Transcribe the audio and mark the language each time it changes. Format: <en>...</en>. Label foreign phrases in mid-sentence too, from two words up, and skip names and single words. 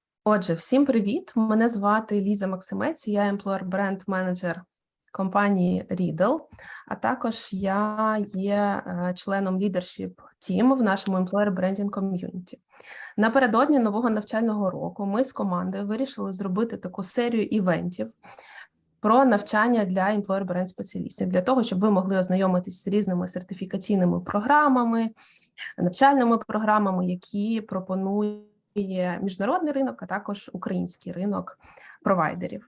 <uk>Отже, всім привіт! Мене звати Ліза Максимець, я employer бренд менеджер компанії Riddle, а також я є членом</uk> <en>leadership team</en> <uk>в нашому</uk> <en>employer branding community.</en> <uk>Напередодні нового навчального року ми з командою вирішили зробити таку серію івентів про навчання для</uk> <en>employer brand</en> <uk>спеціалістів, для того, щоб ви могли ознайомитись з різними сертифікаційними програмами, навчальними програмами, які пропонують міжнародний ринок, а також український ринок провайдерів.</uk>